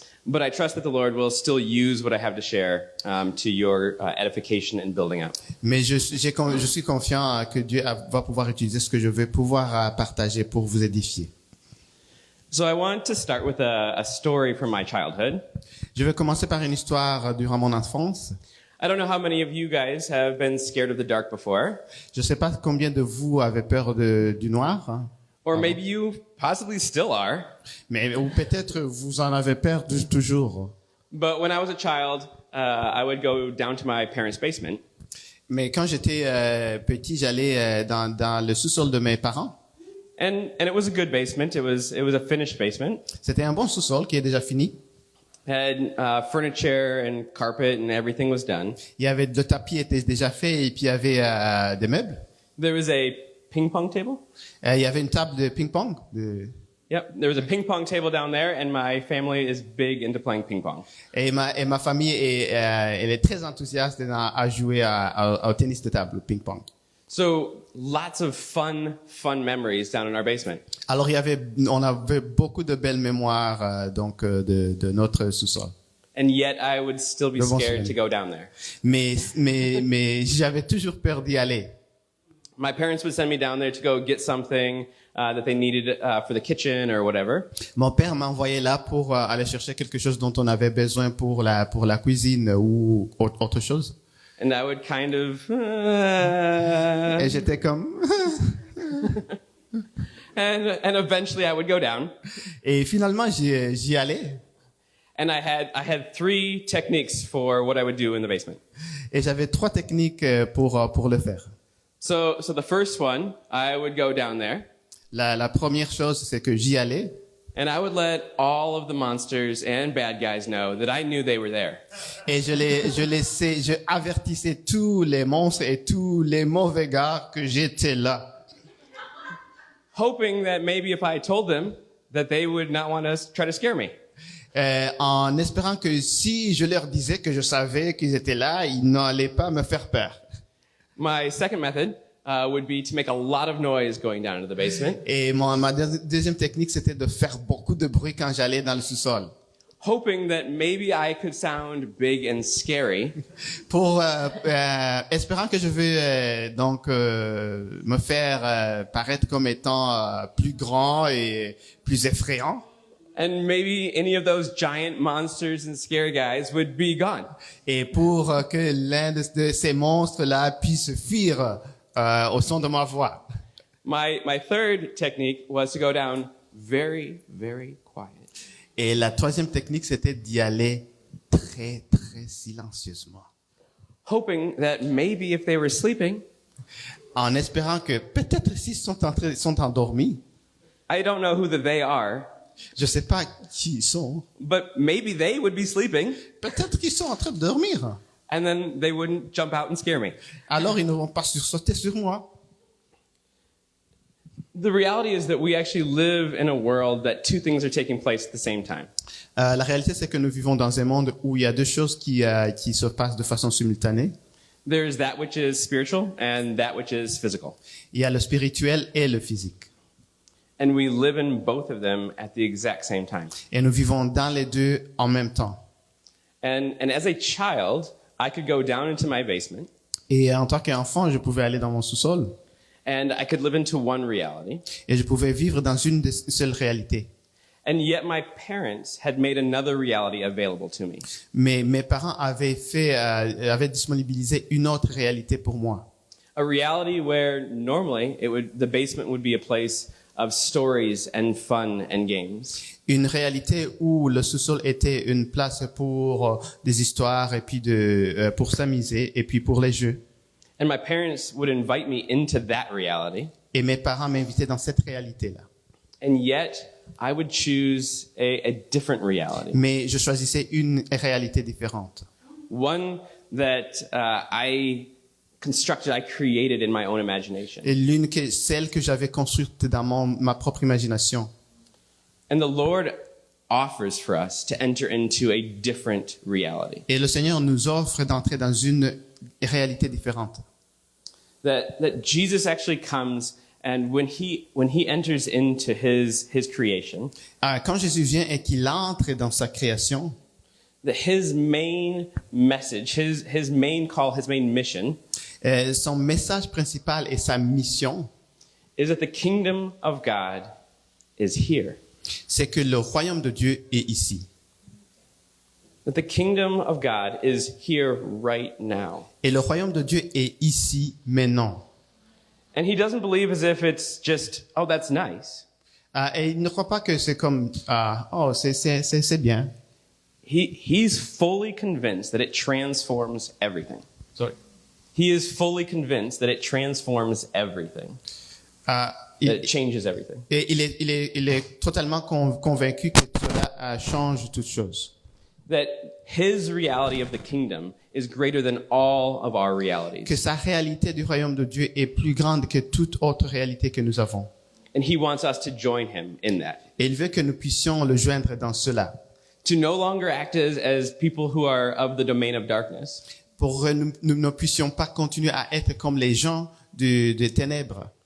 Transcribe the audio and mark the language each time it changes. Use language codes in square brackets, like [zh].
[en] But I trust that the Lord will still use what I have to share to your edification and building up. [fr] Mais je suis confiant que Dieu va pouvoir utiliser ce que je vais pouvoir partager pour vous édifier. [en] So I want to start with a story from my childhood. [fr] Je vais commencer par une histoire durant mon enfance. [en] I don't know how many of you guys have been scared of the dark before. [fr] Je ne sais pas combien de vous avez peur du noir. [en] Or maybe you possibly still are. [fr] Mais ou peut-être vous en avez peur toujours. [en] But when I was a child, I would go down to my parents' basement. [fr] Mais quand j'étais petit, j'allais dans le sous-sol de mes parents. [en] And it was a good basement. It was a finished basement. [fr] C'était un bon sous-sol qui est déjà fini. [en] Had furniture and carpet and everything was done. [fr] Il y avait le tapis était déjà fait et puis il y avait des meubles. [en] There was a ping pong table. [fr] Il y avait une table de ping-pong. [en] Yep, there was a ping pong table down there, and my family is big into playing ping pong. [fr] Et ma famille elle est très enthousiaste à jouer au tennis de table, au ping-pong. [en] So lots of fun memories down in our basement. [fr] Alors on avait beaucoup de belles mémoires de notre sous-sol. [en] And yet I would still be scared to go down there. [fr] Mais j'avais toujours peur d'y aller. [en] My parents would send me down there to go get something that they needed for the kitchen or whatever. [fr] Mon père m'envoyait là pour aller chercher quelque chose dont on avait besoin pour la cuisine ou autre chose. [en] And I would kind of [fr] Et j'étais comme [en] and eventually I would go down. [fr] Et finalement j'y allais. [en] And I had 3 techniques for what I would do in the basement. [fr] Et j'avais 3 techniques pour le faire. [en] So the first one, I would go down there. [fr] La première chose, c'est que j'y allais. [en] And I would let all of the monsters and bad guys know that I knew they were there. [fr] Et je avertissais tous les monstres et tous les mauvais gars que j'étais là. [en] Hoping that maybe if I told them that they would not want to try to scare me. [fr] En espérant que si je leur disais que je savais qu'ils étaient là, ils n'allaient pas me faire peur. [en] My second method would be to make a lot of noise going down into the basement. [fr] Et ma deuxième technique, c'était de faire beaucoup de bruit quand j'allais dans le sous-sol. [en] Hoping that maybe I could sound big and scary. [fr] Pour espérant que je vais me faire paraître comme étant plus grand et plus effrayant. [en] And maybe any of those giant monsters and scary guys would be gone. [fr] Et pour que l'un de ces monstres-là puisse fuir au son de ma voix. [en] My third technique was to go down very, very quiet. [fr] Et la troisième technique, c'était d'y aller très, très silencieusement. [en] Hoping that maybe if they were sleeping, [fr] en espérant que peut-être s'ils sont endormis, [en] I don't know who the they are. [fr] Je sais pas qui ils sont. [en] But maybe they would be sleeping. [fr] Peut-être qu'ils sont en train de dormir. [en] And then they wouldn't jump out and scare me. [fr] Alors ils ne vont pas sursauter sur moi. [en] The reality is that we actually live in a world that 2 things are taking place at the same time. [fr] La réalité, c'est que nous vivons dans un monde où il y a 2 choses qui se passent de façon simultanée. [en] There's that which is spiritual and that which is physical. [fr] Il y a le spirituel et le physique. [en] And we live in both of them at the exact same time. [fr] Et nous vivons dans les 2 en même temps. [en] And as a child, I could go down into my basement. [fr] Et en tant qu'enfant, je pouvais aller dans mon sous-sol. [en] And I could live into one reality. [fr] Et je pouvais vivre dans une seule réalité. [en] And yet my parents had made another reality available to me. [fr] Mais mes parents avaient disponibilisé une autre réalité pour moi. [en] A reality where normally the basement would be a place of stories and fun and games. [fr] Une réalité où le sous-sol était une place pour des histoires et puis pour s'amuser et puis pour les jeux. [en] And my parents would invite me into that reality. [fr] Et mes parents m'invitaient dans cette réalité-là. [en] And yet I would choose a different reality. [fr] Mais je choisissais une réalité différente. [en] One that I created in my own imagination. [fr] Et celle que j'avais construite dans ma propre imagination. [en] And the Lord offers for us to enter into a different reality. [fr] Et le Seigneur nous offre d'entrer dans une réalité différente. [en] That Jesus actually comes, and when he enters into his creation, [fr] quand Jésus vient et qu'il entre dans sa création, [en] that his main message, his main call, his main mission, [fr] son message principal et sa mission, [en] is that the kingdom of God is here. [fr] C'est que le royaume de Dieu est ici. [en] That the kingdom of God is here right now. [fr] Et le royaume de Dieu est ici maintenant. [en] And he doesn't believe as if it's just, oh, that's nice. [fr] Et il ne croit pas que c'est comme, oh, c'est bien. [en] He's fully convinced that it transforms everything. Sorry. He is fully convinced that it transforms everything. That it changes everything. [fr] Et il est totalement convaincu que cela change toute chose. [en] that his reality of the kingdom is greater than all of our realities. [fr] Que sa réalité du royaume de Dieu est plus grande que toute autre réalité que nous avons. [en] And he wants us to join him in that. [fr] Et il veut que nous puissions le joindre dans cela. [en] To no longer act as people who are of the domain of darkness. [fr] Pour que nous ne puissions pas continuer à être comme les gens des ténèbres.